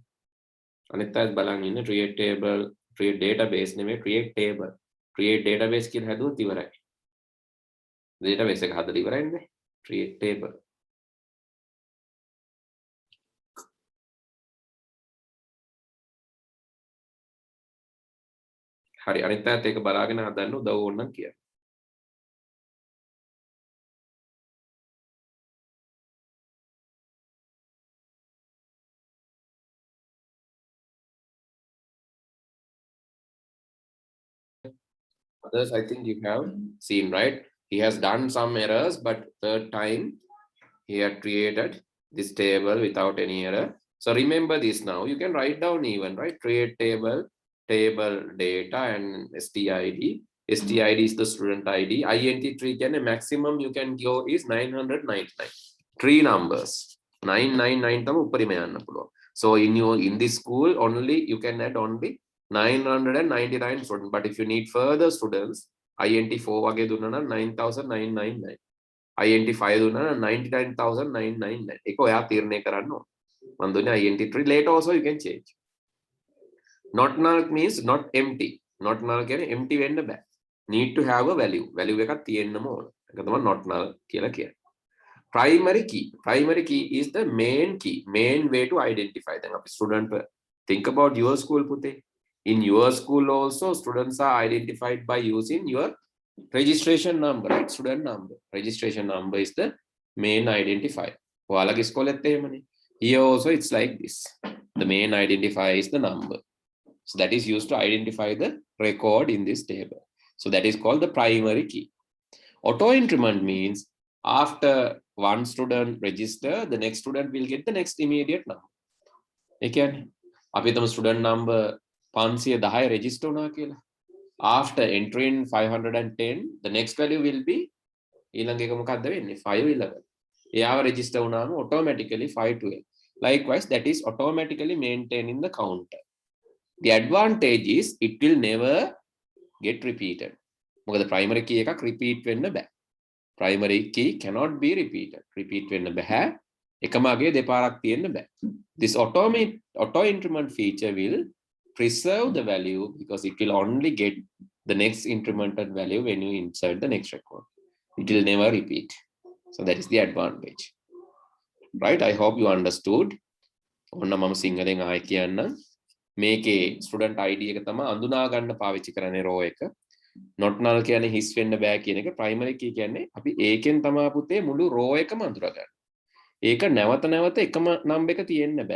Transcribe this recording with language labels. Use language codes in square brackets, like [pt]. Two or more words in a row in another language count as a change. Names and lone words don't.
[si] අනිත් අයත් බලන් ඉන්න [en] create table create database [si] නෙමෙයි [en] create table create database [si] කියලා හදුවොත් ඉවරයි. database එක හදලා ඉවරයි නේ [en] create table. [si] හරි අනිත් අයත් ඒක බලාගෙන හදන්න උදව් ඕනනම් කියන්න. [en] Others, I think you have seen, right? He has done some errors, but third time he had created this table without any error. So remember this now. You can write down even, right? Create table, table data and stid. Stid is the student ID. int3 can a maximum you can go is 999. [si] 3 numbers. 999 තම උඩරිම යන්න පුළුවන්. [en] So in this school only you can add only 999 students, but if you need further students int4 [si] වගේ දුන්නා නම් [en] 9999 int5 [si] දුන්නා නම් [en] 99999 [si] ඒක ඔයා තීරණය කරන්න ඕන. මම දුන්නේ [en] int3 later also you can change. Not null means not empty. Not null [si] කියන්නේ empty වෙන්න බෑ. [en] Need to have a value. [si] Value එකක් තියෙන්නම ඕන. ඒක තමයි [en] not null [si] කියලා කියන්නේ. [en] Primary key. Primary key is the main key. Main way to identify them. අපි student think about your school පුතේ. In your school also students are identified by using your registration number, right? Student number. Registration number is the main identifier. [si] ඔයාලගේ ඉස්කෝලෙත් එහෙමනේ. [en] Here also it's like this. The main identifier is the number. So that is used to identify the record in this table. So that is called the primary key. Auto increment means after one student register, the next student will get the next immediate number. [si] ඒ කියන්නේ අපි තම [en] student number [si] 510 register වුණා කියලා. [en] After entering 510, the next value will be [si] ඊළඟ එක මොකක්ද වෙන්නේ [en] 511. [si] එයාව register වුණාම automatically 512. [en] Likewise, that is automatically maintained in the counter. The advantage is it will never get repeated. [si] මොකද [en] primary key [si] එකක් repeat වෙන්න බෑ. [en] Primary key cannot be repeated. [si] Repeat වෙන්න බෑ. එකම අගේ දෙපාරක් තියෙන්න බෑ. [en] This auto increment feature will preserve the value because it will only get the next incremented value when you insert the next record. It will never repeat. So that is the advantage. Right? I hope you understood. [si] ඔන්න මම සිංහලෙන් ආයෙ කියන්නම්. මේකේ [en] student ID [si] එක තමයි අඳුනා ගන්න පාවිච්චි කරන්නේ row එක. [en] Not null [si] කියන්නේ හිස් වෙන්න බෑ කියන එක. [en] Primary key [si] කියන්නේ අපි ඒකෙන් තමයි පුතේ මුළු row එකම අඳුරා ගන්න. ඒක නැවත නැවත එකම number එක තියෙන්න බෑ.